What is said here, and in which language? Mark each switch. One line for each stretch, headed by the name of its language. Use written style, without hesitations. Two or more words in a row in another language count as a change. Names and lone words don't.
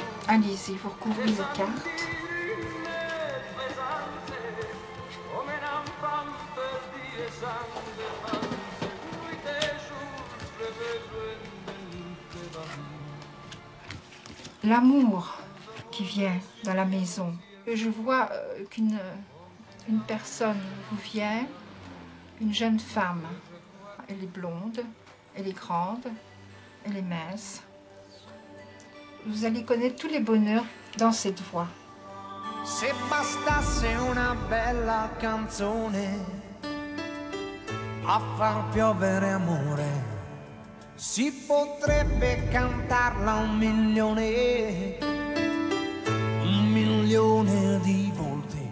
French: Allez-y, vous recouvrez les cartes. L'amour qui vient dans la maison. Je vois qu'une personne vous vient, une jeune femme. Elle est blonde, elle est grande, elle est mince. Vous allez connaître tous les bonheurs dans cette voix.
Italian: Se bastasse una bella canzone a far piovere amore, si potrebbe cantarla 1.000.000 di volte.